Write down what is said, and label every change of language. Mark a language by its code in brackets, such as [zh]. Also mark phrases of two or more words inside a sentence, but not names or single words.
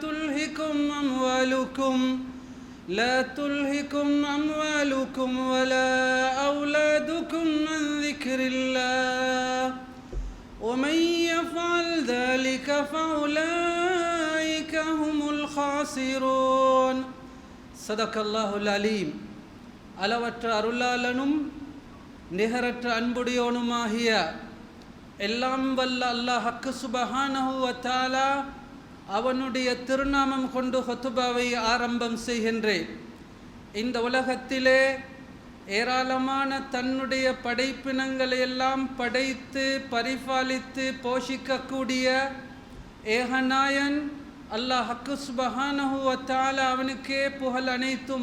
[ar] تلهكم أموالكم ولا أولادكم عن ذكر الله ومن يفعل ذلك فأولئك هم الخاسرون صدق الله العليم [ta] அளவற்ற அருளாளனும் நிகரற்ற அன்புடையோனுமாகிய எல்லாம் வல்ல அல்லாஹ் [ar] سبحانه وتعالى [ta] அவனுடைய திருநாமம் கொண்டு ஹுத்பாவை ஆரம்பம் செய்கின்றேன். இந்த உலகத்திலே ஏராளமான தன்னுடைய படைப்பினங்களை எல்லாம் படைத்து பரிபாலித்து போஷிக்கக்கூடிய ஏகநாயன் அல்லாஹ் [ar] سبحانه وتعالى [ta] அவனுக்கே புகழ் அனைத்தும்.